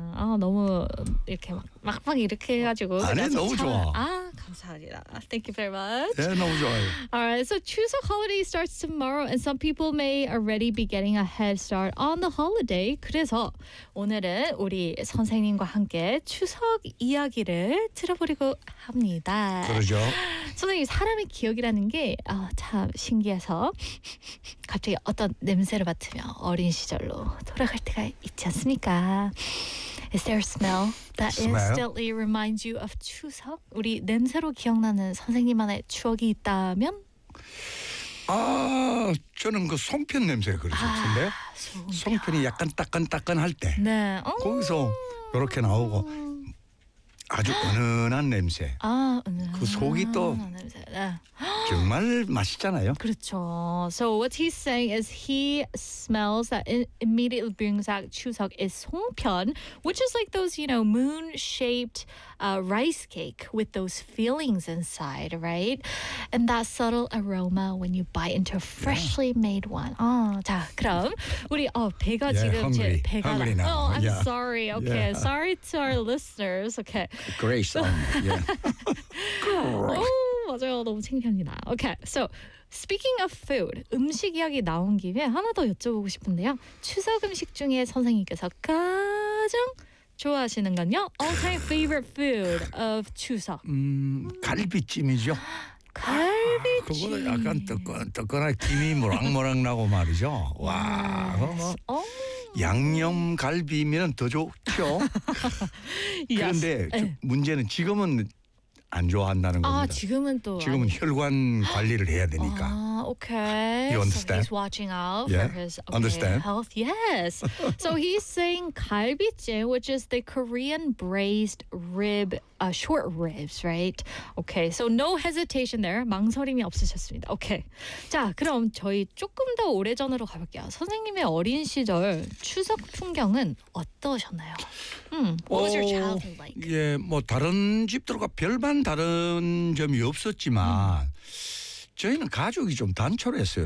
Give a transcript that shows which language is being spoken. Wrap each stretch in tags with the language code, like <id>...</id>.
<ko>아, 너무 이렇게 막막 이렇게 해가지고. 아니, 너무 좋아. 아, 감사합니다.</ko> <en>Thank you very much.</en> <ko>네, 너무 좋아요.</ko> <en>All right, so Chuseok holiday starts tomorrow and some people may already be getting a head start on the holiday.</en> <ko>그래서 오늘은 우리 선생님과 함께 추석 이야기를 들어보려고 합니다. 그러죠. 선생님, 사람의 기억이라는 게 참 신기해서 갑자기 어떤 냄새를 맡으면 어린 시절로 돌아갈 때가 있지 않습니까?</ko> <en>Is there a smell that instantly reminds you of 추석?</en> <ko>우리 냄새로 기억나는 선생님만의 추억이 있다면? 아, 저는 그 송편 냄새를 그러셨는데요. 송편이 약간 따끈따끈할 때 네. 거기서 이렇게 나오고 아주 은은한 냄새. 아, 그 속이 또 정말 맛있잖아요. 그렇죠.</ko> <en>So what he's saying is he smells that immediately brings back 추석 is 송편, which is like those, you know, moon-shaped rice cake with those fillings inside, right? And that subtle aroma when you bite into a freshly made one.</en> <ko>아, 자, 그럼 우리 배가 지금 제 배가</ko> <en>hungry now. Oh, I'm sorry. Okay, sorry to our listeners. Okay. Grace. Yeah.</en> <ko>맞아요. 너무 창피합니다.</ko> <en>Okay. So, speaking of food,</en> <ko>음식 이야기 나온 김에 하나 더 여쭤보고 싶은데요. 추석 음식 중에 선생님께서 가장 좋아하시는 건요?</ko> <en>All-time favorite food of 추석.</en> <ko>갈비찜이죠. 갈비찜. 아, 그거 약간 뜨끈뜨끈한 김이 모락모락 나고 말이죠. 와. 양념 갈비면 더 좋죠. 그런데 문제는 지금은 안 좋아한다는 겁니다. 아, 지금은 또 지금은 아니. 혈관 관리를 해야 되니까.</ko> <en>아, okay. You understand? So he's watching out for his okay, understand? Health. Yes. So he's saying 갈비찜, which is the Korean braised rib, short ribs, right? Okay. So no hesitation there.</en> <ko>망설임이 없으셨습니다.</ko> <en>Okay.</en> <ko>자, 그럼 저희 조금 더 오래전으로 가볼게요. 선생님의 어린 시절 추석 풍경은 어떠셨나요?</ko> <en>What was your childhood like?</en> <ko>예, 뭐 다른 집들과 별반 다른 점이 없었지만 저희는 가족이 좀 단촐했어요.</ko>